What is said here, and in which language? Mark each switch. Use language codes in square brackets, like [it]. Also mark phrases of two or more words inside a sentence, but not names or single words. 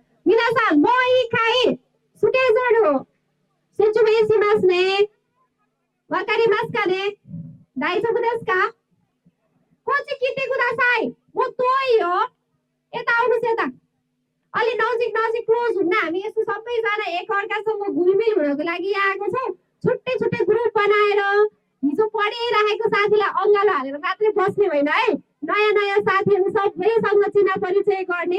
[ja] 皆さんもういい回スケジュールを説明しますね。わかりますかね？大丈夫ですか？こっち来てください。もう遠いよ。 [ne] यता आउनुहोस् यता। अलि नजिक नजिक क्लोज हुन्न हामी यस्तो सबैजना एकअर्कासँग घुलमिल हुनको लागि यहाँ आएको छौँ। छुट्टै छुट्टै ग्रुप बनाएर हिजो पढिरहेको साथीलाई अङ्गालो हालेर मात्रै बस्ने होइन है। नयाँ नयाँ साथीहरू सबैसँग चिना परिचय गर्ने।